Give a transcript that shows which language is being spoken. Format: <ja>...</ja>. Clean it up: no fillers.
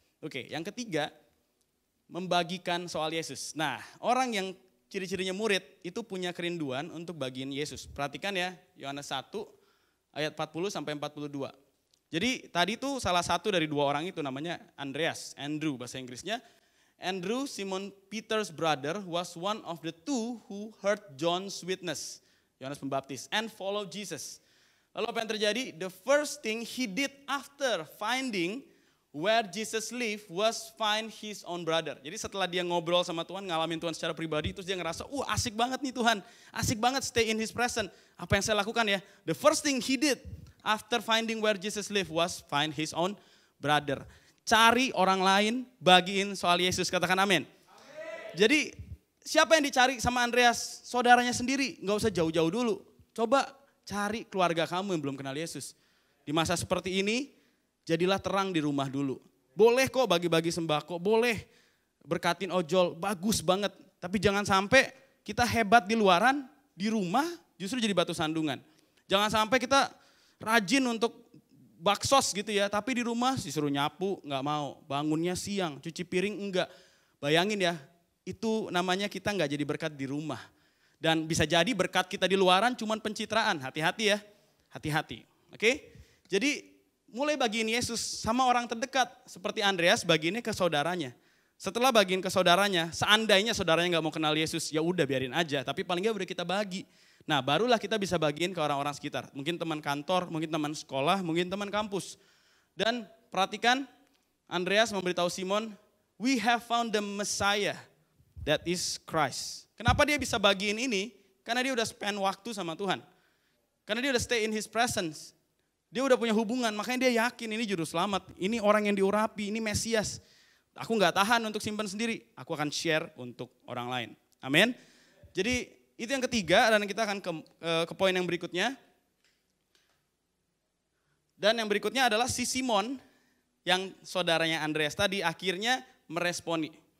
<id>Oke, yang ketiga, membagikan soal Yesus. Nah, orang yang ciri-cirinya murid itu punya kerinduan untuk bagiin Yesus. Perhatikan ya, Yohanes 1 ayat 40 sampai 42. Jadi tadi tuh salah satu dari dua orang itu namanya Andreas, Andrew bahasa Inggrisnya.</id> <en>Andrew, Simon Peter's brother, was one of the two who heard John's witness, Yohanes Pembaptis, and followed Jesus.</en> <id>Lalu apa yang terjadi?</id> <en>The first thing he did after finding where Jesus lived was find his own brother.</en> <id>Jadi setelah dia ngobrol sama Tuhan, ngalamin Tuhan secara pribadi, terus dia ngerasa, asik banget nih Tuhan, asik banget</id> <en>stay in his presence.</en> <id>Apa yang saya lakukan ya?</id> <en>The first thing he did after finding where Jesus lived was find his own brother.</en> <id>Cari orang lain, bagiin soal Yesus, katakan amin. Jadi siapa yang dicari sama Andreas? Saudaranya sendiri, gak usah jauh-jauh dulu. Coba cari keluarga kamu yang belum kenal Yesus. Di masa seperti ini, jadilah terang di rumah dulu. Boleh kok bagi-bagi sembako, boleh berkatin ojol, bagus banget. Tapi jangan sampai kita hebat di luaran, di rumah justru jadi batu sandungan. Jangan sampai kita rajin untuk baksos gitu ya, tapi di rumah disuruh nyapu nggak mau, bangunnya siang, cuci piring enggak. Bayangin ya, itu namanya kita nggak jadi berkat di rumah. Dan bisa jadi berkat kita di luaran cuman pencitraan, hati-hati ya, hati-hati. Oke? Jadi mulai bagiin Yesus sama orang terdekat, seperti Andreas bagiinnya ke saudaranya. Setelah bagiin ke saudaranya, seandainya saudaranya nggak mau kenal Yesus, ya udah biarin aja. Tapi paling nggak udah kita bagi. Nah barulah kita bisa bagiin ke orang-orang sekitar. Mungkin teman kantor, mungkin teman sekolah, mungkin teman kampus. Dan perhatikan,</id> <en>Andreas</en> <id>memberitahu</id> <en>Simon, we have found the Messiah, that is Christ.</en> <id>Kenapa dia bisa bagiin ini? Karena dia udah spend waktu sama Tuhan. Karena dia udah</id> <en>stay in His presence.</en> <id>Dia udah punya hubungan, makanya dia yakin ini juru selamat. Ini orang yang diurapi, ini Mesias. Aku nggak tahan untuk simpan sendiri, aku akan share untuk orang lain. Amin. Jadi itu yang ketiga dan kita akan ke poin yang berikutnya. Dan yang berikutnya adalah si Simon yang saudaranya Andreas tadi akhirnya meresponi.</id>